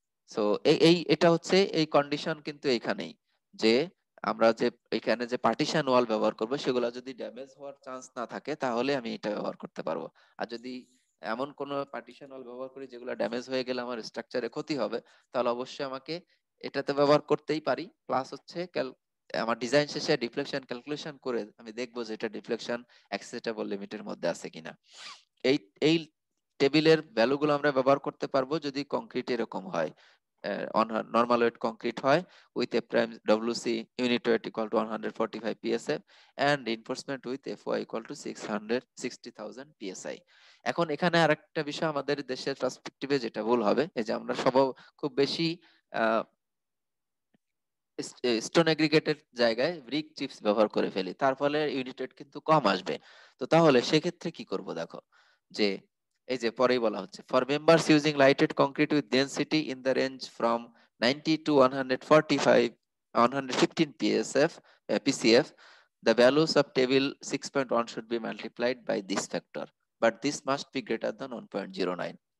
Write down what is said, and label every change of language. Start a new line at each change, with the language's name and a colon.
Bangla: So এটা হচ্ছে এই কন্ডিশন কিন্তু এইখানেই, যে আমরা যে এখানে যে পার্টিশন ওয়াল ব্যবহার করব সেগুলো যদি ড্যামেজ হওয়ার চান্স না থাকে তাহলে আমি এটা ব্যবহার করতে পারবো। আর যদি এমন কোন পার্টিশন ওয়াল ব্যবহার করি যেগুলো ড্যামেজ হয়ে গেলে আমার স্ট্রাকচারে ক্ষতি হবে, তাহলে অবশ্যই আমাকে এটাতে ব্যবহার করতেই পারি। প্লাস হচ্ছে আমার ডিজাইন শেষে ডিফ্লেকশন ক্যালকুলেশন করে আমি দেখবো যে এটা ডিফ্লেকশন অ্যাকসেপ্টেবল লিমিটের মধ্যে আছে কিনা। এই এই টেবিলের ভ্যালুগুলো আমরা ব্যবহার করতে পারবো যদি কংক্রিট এরকম হয়,
English: on a normal weight concrete হয় with a prime WC unit weight equal to 145 psf and reinforcement with FY equal to 660,000 psi।
Bangla: এখন এখানে আরেকটা বিষয় আমাদের দেশের পার্সপেক্টিভে যেটা ভুল হবে, এই যে আমরা সব খুব বেশি স্টোন এগ্রিগেটের জায়গায় ব্রিক চিপস ব্যবহার করে ফেলি, তার ফলে ইউনিট ওয়েট কিন্তু কম আসবে। তো তাহলে সেক্ষেত্রে কি করব, দেখো যে এই যে পরেই বলা হচ্ছে
English: For members using lighted concrete with density in the range from 90 to 115 PCF the values of table 6.1 should be multiplied by this factor but this must be greater than 1.09।